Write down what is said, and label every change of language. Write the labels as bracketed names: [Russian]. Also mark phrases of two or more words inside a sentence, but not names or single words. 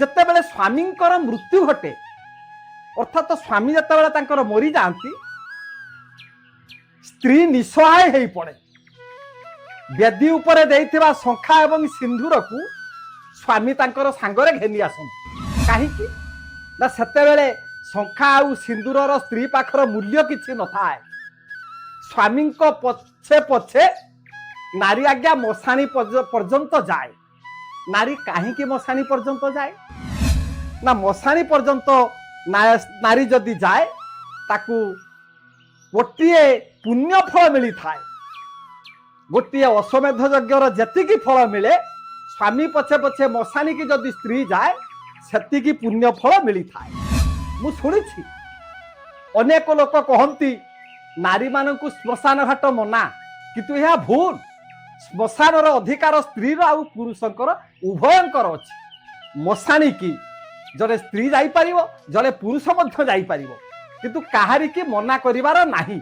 [Odia] ଯେତେବେଳେ ସ୍ୱାମୀଙ୍କର ମୃତ୍ୟୁ ଘଟେ ଅର୍ଥାତ ସ୍ୱାମୀ ଯେତେବେଳେ ତାଙ୍କର ମରି ଯାନ୍ତି ସ୍ତ୍ରୀ ନିସହାୟ ହୋଇ ପଡ଼େ। ବେଦୀ ଉପରେ ଦେଇଥିବା ଶଙ୍ଖା ଏବଂ ସିନ୍ଦୂର କୁ ସ୍ୱାମୀ ତାଙ୍କର ସଙ୍ଗରେ ଘେନି ଆସନ୍ତି। କାହିଁକି ନା ସେତେବେଳେ ଶଙ୍ଖା ଆଉ ସିନ୍ଦୂରର ସ୍ତ୍ରୀ ପାଖର ମୂଲ୍ୟ କିଛି ନ ଥାଏ। ସ୍ୱାମୀ କୁ ପଛେ ପଛେ ନାରୀ ଆଜ୍ଞା ମଶାଣି ପର୍ଯ୍ୟନ୍ତ ଯାଏ। ନାରୀ କାହିଁକି ମଶାଣି ପର୍ଯ୍ୟନ୍ତ ଯାଏ ନା ମଶାଣି ପର୍ଯ୍ୟନ୍ତ ନାରୀ ଯଦି ଯାଏ ତାକୁ ଗୋଟେ ପୁଣ୍ୟ ଫଳ ମିଳି ଥାଏ। ଗୋଟେ ଅଶ୍ୱମେଧ ଯଜ୍ଞର ଯେତିକି ଫଳ ମିଳେ ସ୍ୱାମୀ ପଛେ ପଛେ ମଶାଣି କି ଯଦି ସ୍ତ୍ରୀ ଯାଏ ସେତିକି ପୁଣ୍ୟ ଫଳ ମିଳି ଥାଏ। ମୁଁ ଶୁଣିଛି ଅନେକ ଲୋକ କହନ୍ତି ନାରୀ ମାନଙ୍କୁ ଶ୍ମଶାନ ଘାଟ ମନା କିନ୍ତୁ ଏହା ଭୁଲ। ଶ୍ମଶାନ ଅଧିକାର ସ୍ତ୍ରୀ ଆଉ ପୁରୁଷଙ୍କର ଉଭୟଙ୍କର ଅଛି। ମଶାଣି କି ଜଡ଼େ ସ୍ତ୍ରୀ ଯାଇ ପାରିବ ଜଡ଼େ ପୁରୁଷ ମଧ୍ୟ ଯାଇ ପାରିବ କିନ୍ତୁ କାହାରି କି ମନା କରିବାର ନାହିଁ।